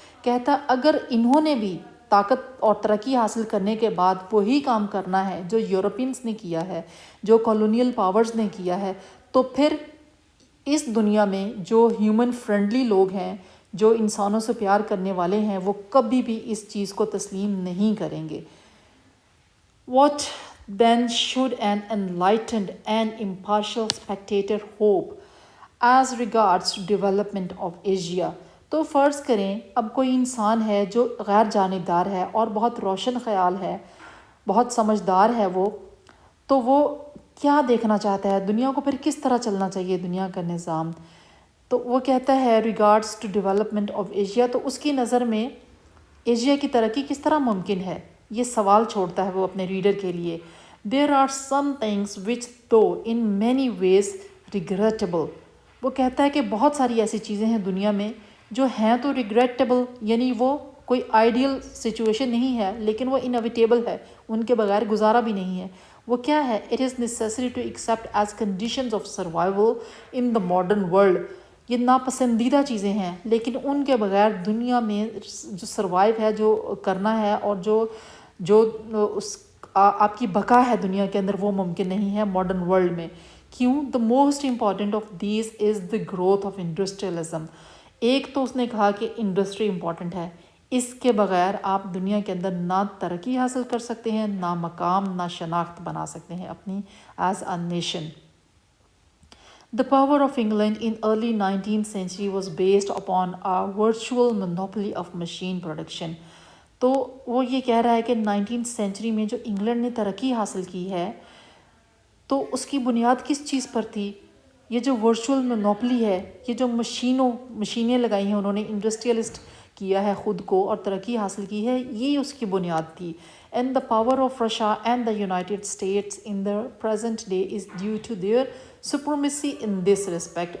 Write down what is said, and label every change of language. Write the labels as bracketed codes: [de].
[ur] کہتا اگر انہوں نے بھی طاقت اور ترقی حاصل کرنے کے بعد وہی کام کرنا ہے جو یورپینس نے کیا ہے, جو کالونیل پاورز نے کیا ہے, تو پھر اس دنیا میں جو ہیومن فرینڈلی لوگ ہیں, جو انسانوں سے پیار کرنے والے ہیں, وہ کبھی بھی اس چیز کو تسلیم نہیں کریں گے. [en] What then should an enlightened and impartial spectator hope as regards to development of Asia? [ur] تو فرض کریں اب کوئی انسان ہے جو غیر جانبدار ہے اور بہت روشن خیال ہے, بہت سمجھدار ہے وہ, تو وہ کیا دیکھنا چاہتا ہے دنیا کو, پھر کس طرح چلنا چاہیے دنیا کا نظام. تو وہ کہتا ہے [en] regards to development of Asia, [ur] تو اس کی نظر میں ایشیا کی ترقی کس طرح ممکن ہے, یہ سوال چھوڑتا ہے وہ اپنے ریڈر کے لیے. [en] There are some things which though in many ways regrettable. [ur] وہ کہتا ہے کہ بہت ساری ایسی چیزیں ہیں دنیا میں جو ہیں تو ریگریٹیبل, یعنی وہ کوئی آئیڈیل سچویشن نہیں ہے, لیکن وہ انویٹیبل ہے, ان کے بغیر گزارا بھی نہیں ہے. وہ کیا ہے؟ [en] It is necessary to accept as conditions of survival in the modern world. [ur] یہ ناپسندیدہ چیزیں ہیں, لیکن ان کے بغیر دنیا میں جو سروائیو ہے, جو کرنا ہے, اور جو اس آپ کی بقا ہے دنیا کے اندر, وہ ممکن نہیں ہے ماڈرن ورلڈ میں. کیوں؟ [en] The most important of these is the growth of industrialism. [ur] ایک تو اس نے کہا کہ انڈسٹری امپورٹنٹ ہے, اس کے بغیر آپ دنیا کے اندر نہ ترقی حاصل کر سکتے ہیں, نہ مقام, نہ شناخت بنا سکتے ہیں اپنی [en] As a nation. The power of England in early 19th century was based upon a virtual monopoly of machine production. [ur] تو وہ یہ کہہ رہا ہے کہ 19th سینچری میں جو انگلینڈ نے ترقی حاصل کی ہے, تو اس کی بنیاد کس چیز پر تھی؟ یہ جو ورچوئل مونوپلی ہے, یہ جو مشینیں لگائی ہیں انہوں نے, انڈسٹریلسٹ کیا ہے خود کو اور ترقی حاصل کی ہے, یہ اس کی بنیاد تھی. [en] And the power of Russia and the United States in the present day is due to their supremacy in this respect.